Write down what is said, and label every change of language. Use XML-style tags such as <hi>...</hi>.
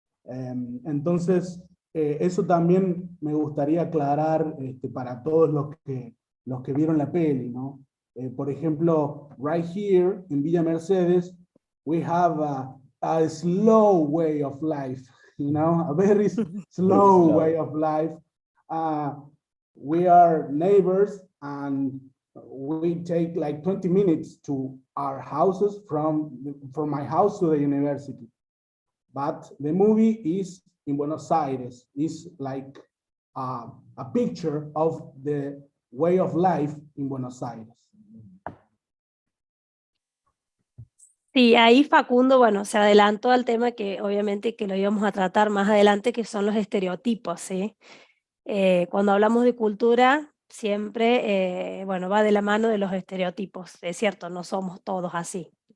<es>Entonces, eso también me gustaría aclarar para todos los que vieron la peli, ¿no?</es> <en>Por ejemplo, right here in Villa Mercedes, we have a slow way of life, you know, a very slow way of life. We are neighbors and we take like 20 minutes to our houses from my house to the university. But the movie is in Buenos Aires, is like a picture of the way of life in Buenos Aires.</en> <es>Sí, ahí Facundo, bueno, se adelantó al tema que obviamente que lo íbamos a tratar más adelante, que son los estereotipos, ¿sí? Cuando hablamos de cultura, siempre, bueno, va de la mano de los estereotipos, es cierto, no somos todos así.</es>